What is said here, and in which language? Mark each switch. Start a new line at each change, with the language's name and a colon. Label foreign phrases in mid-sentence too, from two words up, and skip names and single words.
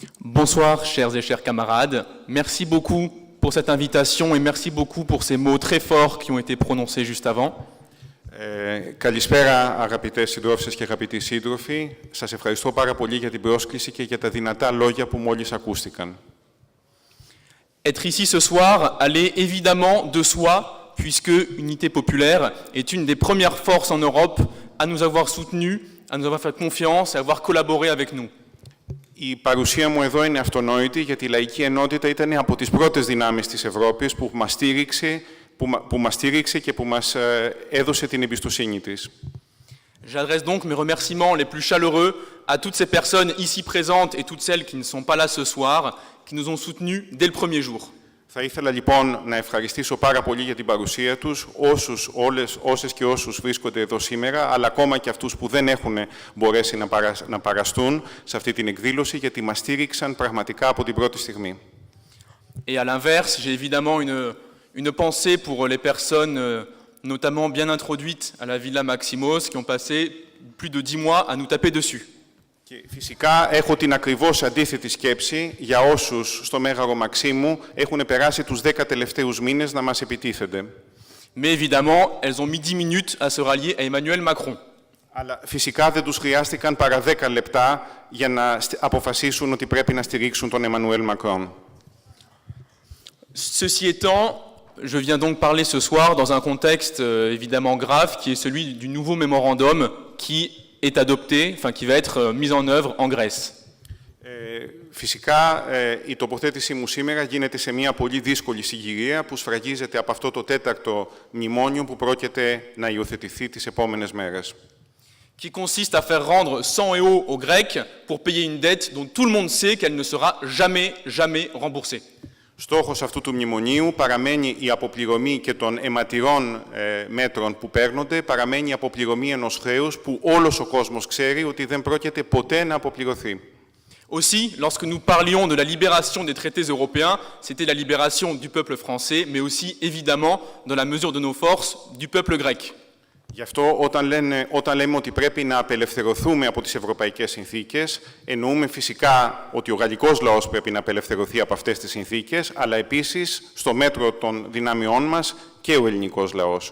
French: Bonsoir, chers et chers camarades. Merci beaucoup pour cette invitation et merci beaucoup pour ces mots très forts qui ont été prononcés juste avant.
Greek: Καλησπέρα αγαπητές συντρόφισσες και αγαπητοί σύντροφοι. Σας ευχαριστώ πάρα πολύ για την πρόσκληση και για τα δυνατά λόγια που μόλις ακούστηκαν.
French: Être ici ce soir allait évidemment de soi, puisque Unité Populaire est une des premières forces en Europe à nous avoir soutenus, à nous avoir fait confiance et à avoir collaboré avec nous.
Greek: Η παρουσία μου εδώ είναι αυτονόητη, γιατί η Λαϊκή Ενότητα ήταν από τις πρώτες δυνάμεις της Ευρώπης που μας στήριξε και που μας έδωσε την εμπιστοσύνη της.
French: J'adresse donc mes remerciements les plus chaleureux à toutes ces personnes ici présentes et toutes celles qui ne sont pas là ce soir, qui nous ont soutenus dès le premier jour.
Greek: Θα ήθελα λοιπόν να ευχαριστήσω πάρα πολύ για την παρουσία τους, όσες και όσους βρίσκονται εδώ σήμερα, αλλά ακόμα και αυτούς που δεν έχουν μπορέσει να παραστούν σε αυτή την εκδήλωση, γιατί μας στήριξαν πραγματικά από την πρώτη στιγμή.
French: Et à l'inverse, j'ai évidemment une pensée pour les personnes, notamment bien introduites à la Villa Maximos, qui ont passé plus de 10 mois à nous taper dessus.
Greek: Και φυσικά έχω την ακριβώς αντίθετη σκέψη για όσους στο Μέγαρο Μαξίμου έχουν περάσει τους 10 τελευταίους μήνες να μας επιτίθενται.
French: Mais évidemment, elles ont mis 10 minutes à se rallier à Emmanuel Macron.
Greek: Αλλά φυσικά δεν τους χρειάστηκαν παρά 10 λεπτά για να αποφασίσουν ότι πρέπει να στηρίξουν τον Εμμανουέλ Μακρόν.
French: Ceci étant, je viens donc parler ce soir dans un contexte évidemment grave, qui est celui du nouveau mémorandum qui est adopté, enfin qui va être mis en œuvre en Grèce.
Greek: Φυσικά, η τοποθέτησή μου σήμερα γίνεται σε μια πολύ δύσκολη συγκυρία που σφραγίζεται από αυτό το τέταρτο μνημόνιο που πρόκειται να υιοθετηθεί τις επόμενες μέρες.
French: Qui consiste à faire rendre sang et eau aux Grecs pour payer une dette dont tout le monde sait qu'elle ne sera jamais remboursée.
Greek: Στόχος αυτού του μνημονίου παραμένει η αποπληρωμή και των αιματηρών μέτρων που παίρνονται, παραμένει η αποπληρωμή ενός χρέους που όλος ο κόσμος ξέρει ότι δεν πρόκειται ποτέ να αποπληρωθεί.
French: Aussi, lorsque nous parlions de la libération des traités européens, c'était la libération du peuple français, mais aussi, évidemment, dans la mesure de nos forces, du peuple grec.
Greek: Γι' αυτό όταν λέμε ότι πρέπει να απελευθερωθούμε από τις ευρωπαϊκές συνθήκες, εννοούμε φυσικά ότι ο γαλλικός λαός πρέπει να απελευθερωθεί από αυτές τις συνθήκες, αλλά επίσης, στο μέτρο των δυνάμειών μας, και ο ελληνικός λαός.